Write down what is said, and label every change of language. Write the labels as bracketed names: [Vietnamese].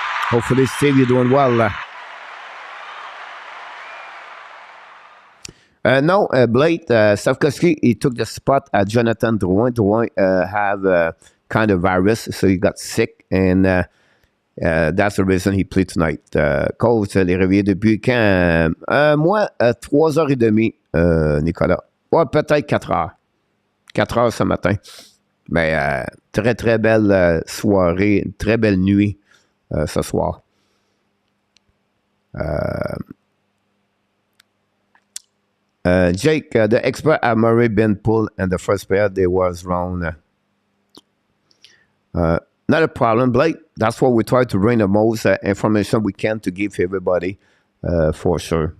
[English] Hopefully, Steve, you're doing well. No, Blade Stavkovsky, he took the spot at Jonathan Drouin. Drouin have kind of virus, so he got sick, and that's the reason he played tonight. [French] Coach, les réveillés depuis quand? Moi, 3h30, Nicolas. Ouais, peut-être 4h. 4h ce matin. Mais très, très belle soirée, très belle nuit ce soir. [English] Jake, the expert have already been pulled in the first period. They was wrong. Not a problem, Blake. That's what we try to bring the most information we can to give everybody, for sure.